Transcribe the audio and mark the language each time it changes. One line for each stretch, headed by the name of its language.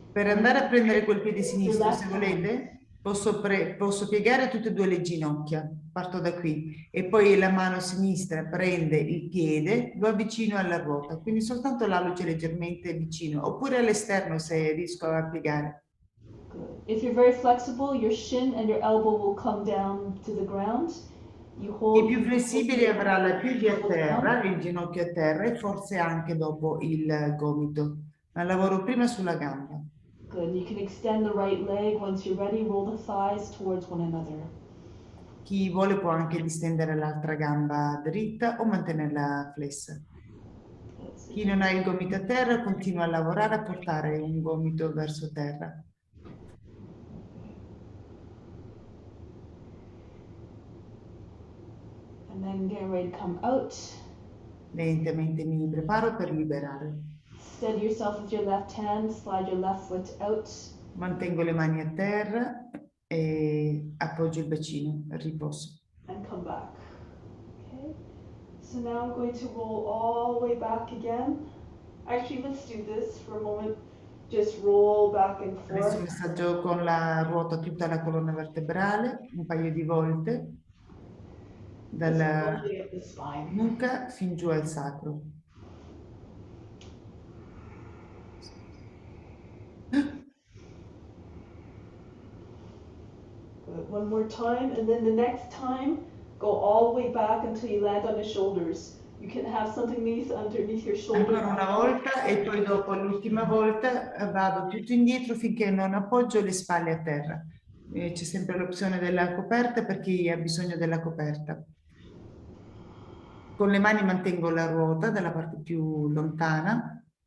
Italian: Per andare a prendere quel piede sinistro, se volete, posso piegare tutte e due le ginocchia, parto da qui, e poi la mano sinistra prende il piede, lo avvicino alla ruota, quindi soltanto l'alluce leggermente vicino, oppure all'esterno se riesco a piegare.
English: Good. If you're very flexible, your shin and your elbow will come down to the ground.
Italian: Chi più flessibile avrà la tibia a terra, il ginocchio a terra e forse anche dopo il gomito, ma lavoro prima sulla gamba.
English: Good. You can extend the right leg. Once you're ready, roll the thighs towards one another.
Italian: Chi vuole può anche distendere l'altra gamba dritta o mantenerla flessa. Chi non ha il gomito a terra continua a lavorare a portare un gomito verso terra.
English: And then get ready to come out.
Italian: Lentamente mi preparo per liberare.
English: Steady yourself with your left hand. Slide your left foot out.
Italian: Mantengo le mani a terra e appoggio il bacino al riposo.
English: And come back. Okay. So now I'm going to roll all the way back again. Actually, let's do this for a moment. Just roll back and
Italian: Adesso
English: forth.
Italian: massaggio con la ruota tutta la colonna vertebrale un paio di volte dalla nuca fin giù al sacro.
English: Good. One more time, and then the next time, go all the way back until you land on the shoulders. You can have something underneath your shoulder.
Italian: Ancora una volta e poi dopo l'ultima volta vado tutto indietro finché non appoggio le spalle a terra. C'è sempre l'opzione della coperta per chi ha bisogno della coperta. Con le mani mantengo la ruota dalla parte più lontana.